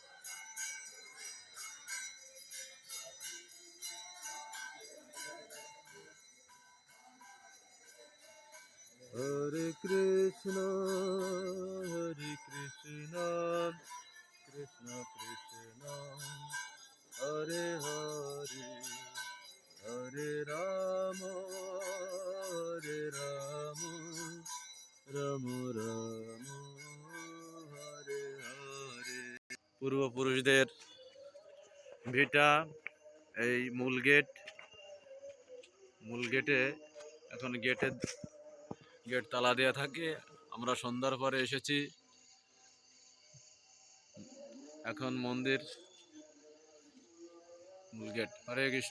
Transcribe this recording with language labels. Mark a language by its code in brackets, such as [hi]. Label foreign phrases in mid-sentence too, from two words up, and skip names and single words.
[sa] Hare Krishna, Krishna Krishna, Hare Hare, Hare Rama, Rama Rama, Hare Hare. [bn] পূর্বপুরুষদের ভিটা, এই মূল গেটে এখন গেট তালা দেওয়া থাকে। আমরা সন্ধ্যার পরে এসেছি। এখন মন্দির মূল গেট। হরে কৃষ্ণ।